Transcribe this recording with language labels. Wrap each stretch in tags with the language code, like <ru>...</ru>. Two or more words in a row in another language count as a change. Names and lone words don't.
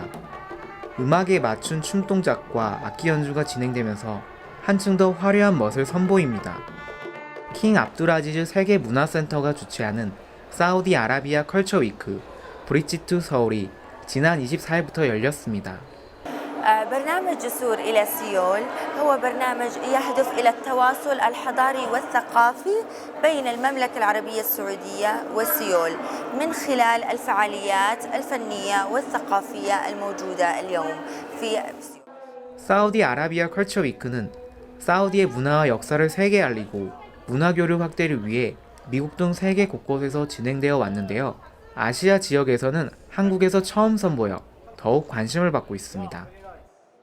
<ko>음악에 맞춘 춤 동작과 악기 연주가 진행되면서 한층 더 화려한 멋을 선보입니다. 킹 압두라지즈 세계문화센터가 주최하는 사우디아라비아 컬처 위크 브릿지 투 서울이 지난 24일부터 열렸습니다.</ko> <ar>برنامج جسور إلى سيول هو برنامج يهدف إلى التواصل الحضاري والثقافي بين المملكة العربية السعودية وسيول من خلال الفعاليات الفنية والثقافية الموجودة اليوم في سيول.</ar> <ko>사우디아라비아 컬처 위크는 사우디의 문화와 역사를 세계에 알리고 문화 교류 확대를 위해 미국 등 세계 곳곳에서 진행되어 왔는데요. 아시아 지역에서는 한국에서 처음 선보여 더욱 관심을 받고 있습니다.</ko>